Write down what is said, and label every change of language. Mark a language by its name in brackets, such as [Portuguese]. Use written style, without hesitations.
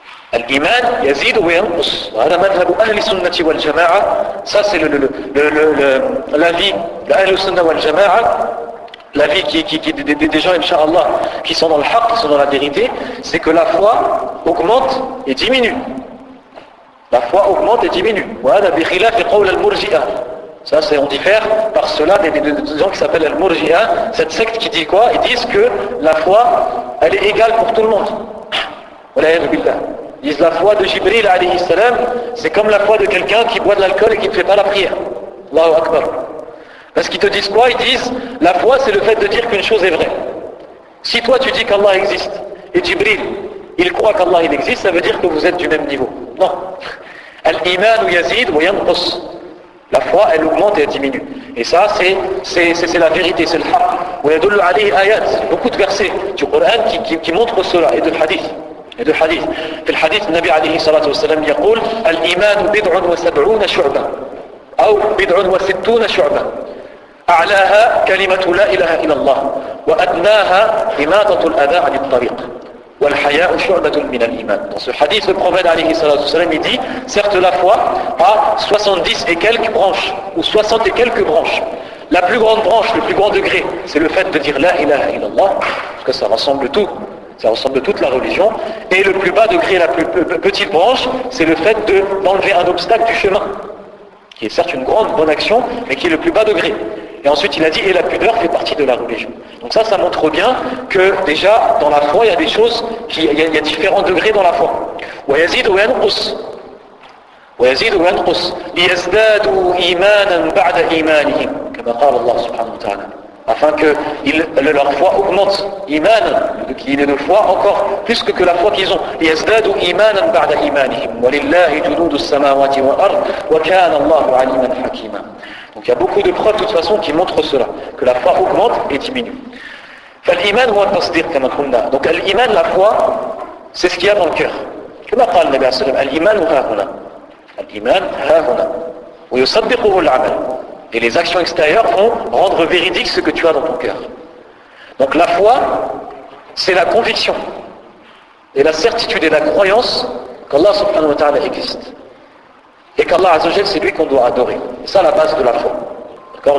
[Arabic] الإيمان يزيد وينقص وهذا مذهب أهل السنة والجماعة. [French] Ça c'est l'avis d'Ahl al-Sunnah wal Jama'a, l'avis des gens Inch'Allah qui sont dans le haqq, qui sont dans la vérité, c'est que la foi augmente et diminue. La foi augmente et diminue. [Arabic] وهذا بخلاف قول المرجئة. [French] Ça c'est, on diffère par cela des gens qui s'appellent al-Murji'a, cette secte qui dit quoi? Ils disent que la foi elle est égale pour tout le monde. Wala'iyadhu billah. Ils disent la foi de Jibril alayhi salam, c'est comme la foi de quelqu'un qui boit de l'alcool et qui ne fait pas la prière. Allahu Akbar. Parce qu'ils te disent quoi? Ils disent la foi c'est le fait de dire qu'une chose est vraie. Si toi tu dis qu'Allah existe et Jibril il croit qu'Allah il existe, ça veut dire que vous êtes du même niveau. Non. Al-iman yazid wa yanqus. La foi elle augmente et elle diminue. Et ça c'est la vérité, c'est le haqq. Wa yadullu alayhi ayat, beaucoup de versets du Coran qui montrent cela et de hadith. [Arabic] في الحديث النبي عليه الصلاة والسلام يقول الإيمان 70 شعبة أو 60 شعبة أعلاها كلمة لا إله إلا الله وأدناها إماطة الأذى عن الطريق والحياء شعبة من الإيمان. [French] Dans ce hadith, le prophète عليه الصلاة والسلام il dit certes la foi a 70 et quelques branches ou 60 et quelques branches. La plus grande branche, le plus grand degré, c'est le fait de dire la ilaha illallah, parce que ça rassemble tout. Ça ressemble toute la religion. Et le plus bas degré, la plus petite branche, c'est le fait d'enlever un obstacle du chemin, qui est certes une grande bonne action, mais qui est le plus bas degré. Et ensuite il a dit, et la pudeur fait partie de la religion. Donc ça montre bien que déjà, dans la foi, il y a des choses, il y a différents degrés dans la foi. [Arabic] وَيَزِيدُ وَيَنْقُصُ لِيَزْدَادُوا إِيمَانًا بَعْدَ إِيمَانِهِمْ كما قال الله سبحانه وتعالى. [French] Afin que leur foi augmente, iman, qu'il ait de foi encore plus que la foi qu'ils ont. [Arabic] يَزْدَادُوا إِيمَانًا بَعْدَ إِيمَانِهِمْ وَلِلَّهِ جُنُودُ السَّمَاوَاتِ وَالْأَرْضِ وَكَانَ اللَّهُ عَلِيمًا حَكِيمًا. [French] Donc il y a beaucoup de preuves de toute façon qui montrent cela, que la foi augmente et diminue. [Arabic] فالإيمان هو التصديق كما قلنا. [French] Donc l'iman, la foi, c'est ce qu'il y a dans le cœur. [Arabic] كما قال النبي عليه الصلاة والسلام الإيمان ها هنا. الإيمان ها هنا ويصدقه العمل. [French] Et les actions extérieures vont rendre véridique ce que tu as dans ton cœur. Donc la foi, c'est la conviction et la certitude et la croyance qu'Allah subhanahu wa ta'ala existe. Et qu'Allah azza wa jalla, c'est lui qu'on doit adorer. C'est ça la base de la foi. D'accord ?